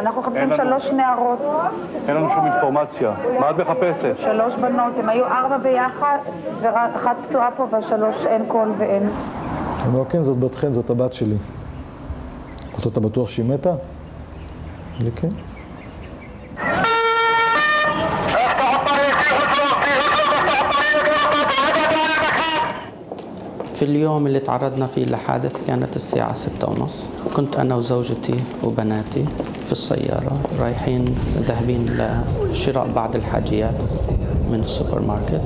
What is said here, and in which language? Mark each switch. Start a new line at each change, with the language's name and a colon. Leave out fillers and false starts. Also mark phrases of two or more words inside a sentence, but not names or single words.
Hebrew: אנחנו מחפשים 3 נערות. אין לנו שום אינפורמציה. מה את מחפשת? 3 בנות, הם היו 4 ביחד, ואחת פצועה פה וה3 אין קול ואין. אני אומר, כן, זאת בת חן, זאת הבת שלי. אתה בטוח שהיא מתה? לי כן.
Arabic: في اليوم اللي تعرضنا فيه لحادث كانت الساعة 6:30. كنت أنا وزوجتي وبناتي في السيارة رايحين ذاهبين لشراء بعض الحاجيات من السوبر ماركت.